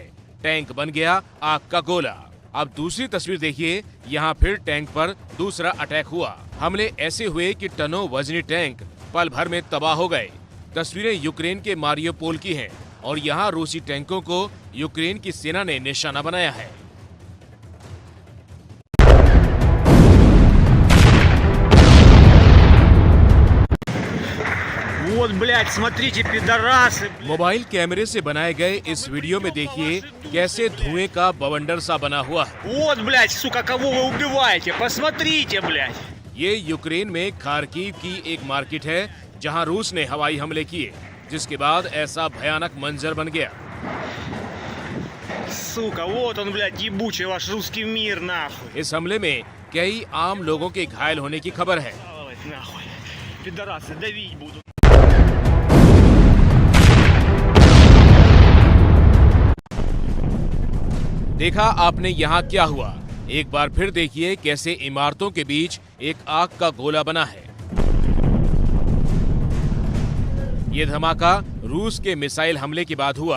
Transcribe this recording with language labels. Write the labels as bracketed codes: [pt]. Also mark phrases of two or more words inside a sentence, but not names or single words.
[hi] टैंक बन गया आग का गोला। अब दूसरी तस्वीर देखिए, यहाँ फिर टैंक पर दूसरा अटैक हुआ। हमले ऐसे हुए कि टनों वजनी टैंक पल भर में तबाह हो गए। तस्वीरें यूक्रेन के मारियोपोल की हैं और यहाँ रूसी टैंकों को यूक्रेन की सेना ने निशाना बनाया है। [ru] Вот, блядь, смотрите, пидорасы. [hi] मोबाइल कैमरे से बनाए गए इस वीडियो में देखिए कैसे धुएं का बवंडर सा बना हुआ है। [ru] Вот, блядь, сука, कого вы убиваете? Посмотрите, блядь. [hi] ये यूक्रेन में खार्किव की एक मार्केट है जहां रूस ने हवाई हमले किए, जिसके बाद ऐसा भयानक मंजर बन गया। [ru] Сука, вот он, блядь, ебучий ваш русский мир, нахуй. [hi] इस हमले में कई आम लोगों के घायल होने की खबर है। [ru] Давайте, нахуй. Пидорасы, давить будут. [hi] देखा आपने यहाँ क्या हुआ। एक बार फिर देखिए कैसे इमारतों के बीच एक आग का गोला बना है। ये धमाका रूस के मिसाइल हमले के बाद हुआ।